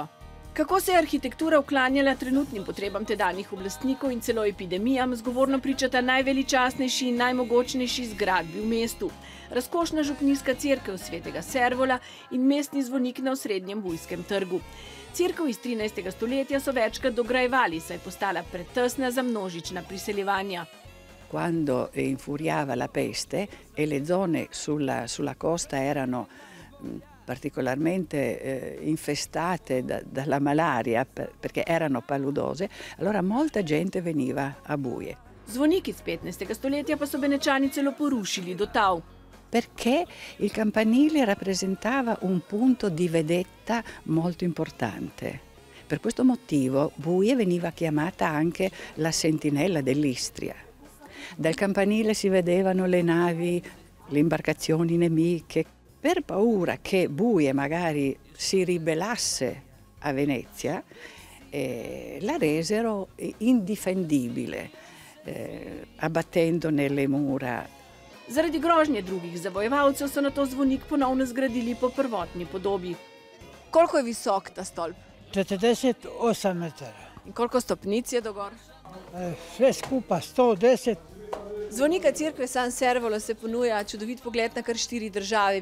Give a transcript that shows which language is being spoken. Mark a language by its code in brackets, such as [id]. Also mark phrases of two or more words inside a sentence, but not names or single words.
[sl] Kako se je arhitektura uklanjala trenutnim potrebam tedanjih oblastnikov in celo epidemijam, zgovorno pričata najveličastnejši in najmogočnejši zgradbi v mestu. Razkošna župnijska cerkev Svetega Servola in mestni zvonik na osrednjem Bujskem trgu. Cerkev iz 13. stoletja so večkrat dograjevali, saj je postala pretesna za množična priseljevanja. [it] Quando infuriava la peste e le zone sulla costa erano particolarmente infestate dalla malaria perché erano paludose, allora molta gente veniva a Buje. [sl] Zvonik iz 15. stoletja pa so Benečani celo porušili do tal. [it] Perché il campanile rappresentava un punto di vedetta molto importante. Per questo motivo Buje veniva chiamata anche la sentinella dell'Istria. Dal campanile si vedevano le navi, le imbarcazioni nemiche. Per paura che Buje magari si ribellasse a Venezia, la resero indifendibile, abbattendone le mura. [sl] Zaradi grožnje drugih zavojevalcev so nato zvonik ponovno zgradili po prvotni podobi. Koliko je visok ta stolp? 48 metrov. In koliko stopnic je dogor? Vse skupaj 110. Zvonika cerkve San Servolo se ponuja čudovit pogled na kar 4 države.